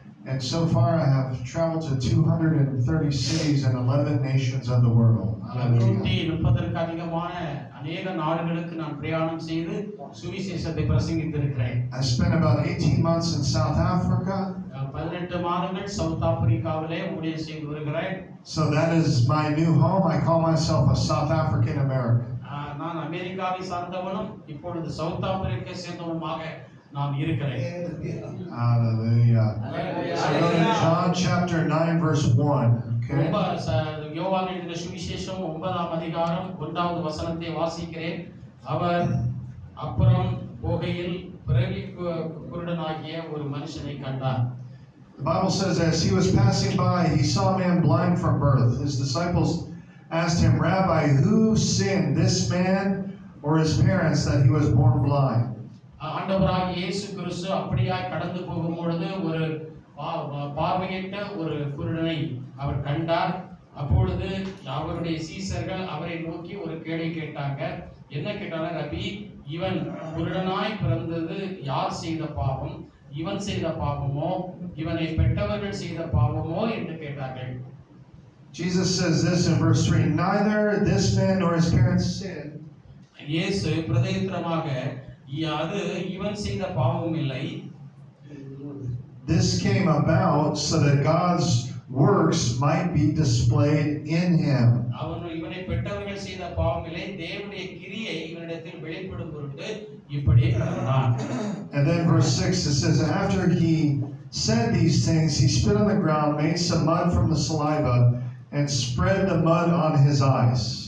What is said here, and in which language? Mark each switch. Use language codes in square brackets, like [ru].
[en] And so far I have traveled to 230 cities and 11 nations of the world. Hallelujah. [ta] 130க்கு அதிகமான அநேக நாடுகளுக்கு நான் பிரயாணம் செய்து சுவிசேஷத்தை பிரசங்கித்திருக்கிறேன். [en] I spent about 18 months in South Africa. [ta] 18 மாதங்கள் சவுத் ஆப்பிரிக்காவிலே ஊழியம் செய்து வருகிறேன். [en] So that is my new home. I call myself a South African American. [ta] நான் அமெரிக்காவை சார்ந்தவனும் இப்பொழுது சவுத் ஆப்பிரிக்கா சேர்ந்தவனுமாக நான் இருக்கிறேன். [en] Hallelujah. So go to John chapter 9 verse 1. Okay. [ta] யோவான் எழுதின சுவிசேஷம் 9ஆம் அதிகாரம் 1வது வசனத்தை வாசிக்கிறேன். அவர் அப்புறம் போகையில் பிறவி குருடனாகிய ஒரு மனுஷனை கண்டார். [en] The Bible says as he was passing by, he saw a man blind from birth. His disciples asked him, Rabbi, who sinned, this man or his parents that he was born blind. [ta] ஆண்டவராகிய இயேசு கிறிஸ்து அப்படியாய் கடந்து போகும் பொழுது ஒரு பார்வையற்ற ஒரு குருடனை அவர் கண்டார். அப்பொழுது அவருடைய சீசர்கள் அவரை நோக்கி ஒரு கேள்வி கேட்டாங்க. என்ன கேட்டாங்க? ரபி, இவன் குருடனாய் பிறந்தது யார் செய்த பாவம்? இவன் செய்த பாவமோ இவனை பெற்றவர்கள் செய்த பாவமோ என்று கேட்டார்கள். [en] Jesus says this in verse 3, neither this man nor his parents sinned. [ta] இயேசு பிரதியுத்தரமாக, அது இவன் செய்த பாவம் இல்லை. [en] This came about so that God's works might be displayed in him. [ta] இவனை பெற்றவர்கள் செய்த பாவம் இல்லை, தேவனுடைய கிரியை இவனிடத்தில் வெளிப்படும் பொருட்டு இப்படி நடந்தான். [en] And then verse 6 it says, after he said these things, he spit on the ground, made some mud from the saliva, and spread the mud on his eyes.